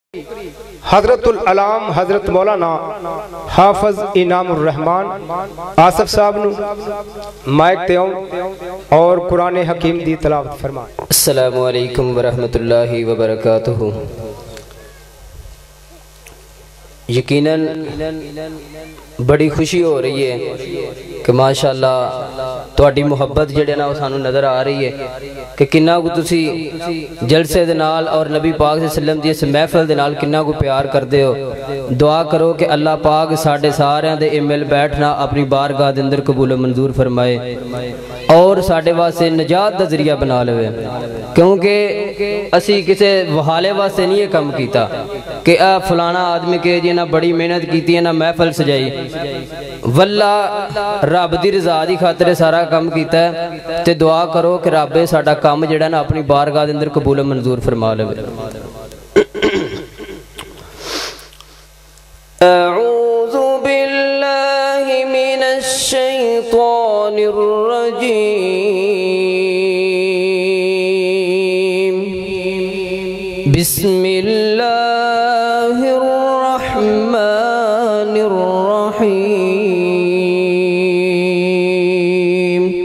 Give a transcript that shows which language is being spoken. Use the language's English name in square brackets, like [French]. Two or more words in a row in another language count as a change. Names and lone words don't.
[Punjabi] حضرت العلام حضرت مولانا حافظ انعام الرحمن آصف صاحب نوں مائک تے اور قرآن حکیم دی تلاوت فرمائیں. [Arabic] السلام عليكم ورحمة الله وبركاته. [Punjabi] یقیناً بڑی خوشی ہو رہی ہے کہ ماشاءاللہ تہاڈی محبت جیہڑی نا سانوں نظر آ رہی ہے کہ کنا کو تسی جلسے دے نال اور نبی پاک [Arabic] صلى الله عليه وسلم [Punjabi] دی اس محفل دے نال کنا کو پیار کردے ہو. دعا کرو کہ اللہ پاک ساڈے ساریاں دے مل بیٹھنا اپنی بارگاہ دے اندر قبول منظور فرمائے اور ساڈے واسطے نجات دا ذریعہ بنا لوے، کیونکہ اسی کسی وہالے واسطے نہیں یہ کام کیتا کہ آ فلانا آدمی کے جی نا بڑی محنت کی نا محفل سجائی، واللہ رب دی رضا دی خاطر سارا کام کیتا ہے. تے دعا کرو کہ رب ساڈا کام جیہڑا نا اپنی بارگاہ دے اندر قبول منظور فرما لوے. [Arabic] أعوذ بالله من الشيطان الرجيم. بسم الله الرحمن الرحيم.